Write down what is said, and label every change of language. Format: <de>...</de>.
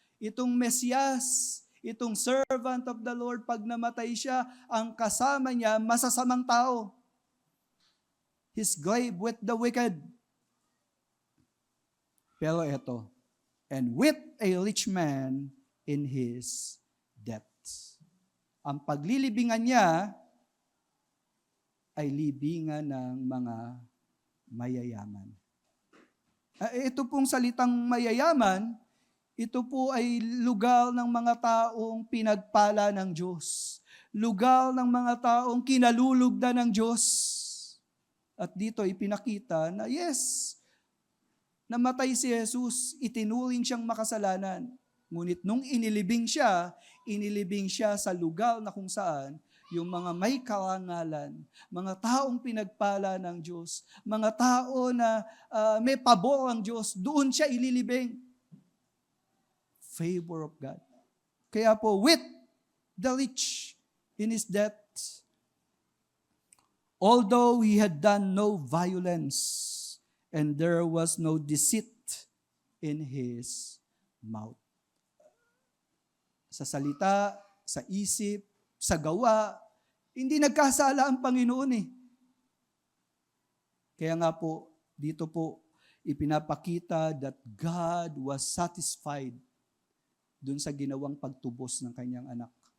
<tl>Itong Mesias, itong servant of the Lord, pag namatay siya, ang kasama niya, masasamang tao.</tl> <en>His grave with the wicked.</en> <tl>Pero ito,</tl> <en>and with a rich man in his debt.</en> <tl>Ang paglilibingan niya ay libingan ng mga mayayaman. Ito pong salitang mayayaman, ito po ay lugar ng mga taong pinagpala ng Diyos. Lugar ng mga taong kinalulugdan ng Diyos. At dito ipinakita na yes, namatay si Jesus, itinuring siyang makasalanan. Ngunit nung inilibing siya sa lugar na kung saan yung mga may karangalan, mga taong pinagpala ng Diyos, mga tao na may pabor ang Diyos, doon siya ililibing.</tl> <en>Favor of God.</en> <tl>Kaya po,</tl> <en>with the rich in his debt, although he had done no violence, and there was no deceit in his mouth.</en> <tl>Sa salita, sa isip, sa gawa, hindi nagkasala ang Panginoon eh. Kaya nga po, dito po, ipinapakita</tl> <en>that God was satisfied</en> <tl>dun sa ginawang pagtubos ng kanyang anak.</tl>